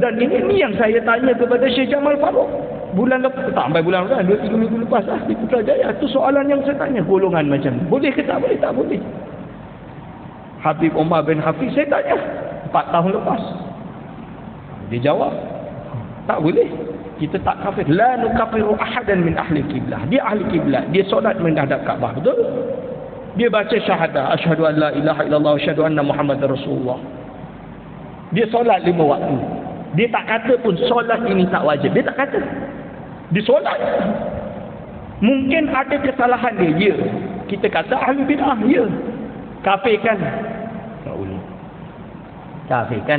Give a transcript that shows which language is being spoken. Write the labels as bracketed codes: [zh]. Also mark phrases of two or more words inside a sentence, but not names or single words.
[ms] Dan ini yang saya tanya kepada Syekh Jamal Farouk bulan lepas, tak sampai bulan lepas, 2-3 minggu lepas di Putrajaya. Itu soalan yang saya tanya, golongan macam ni boleh ke tak boleh? Tak boleh. Habib Omar bin Hafiz saya tanya 4 tahun lepas, dia jawab tak boleh. Kita tak kafir. [ar] لا نكفر أحدا من أهل القبلة. [ms] Dia ahli kiblah, dia solat menghadap Kaabah, betul? Dia baca syahadah, [ar] أشهد أن لا إله إلا الله وأشهد أن محمدا رسول الله. [ms] Dia solat 5 waktu. Dia tak kata pun solat ini tak wajib. Dia tak kata. Dia solat. Mungkin ada kesalahan dia, ya. Kita kata ahli bid'ah, ya. Kafir kan? Tak boleh. Kafir kan?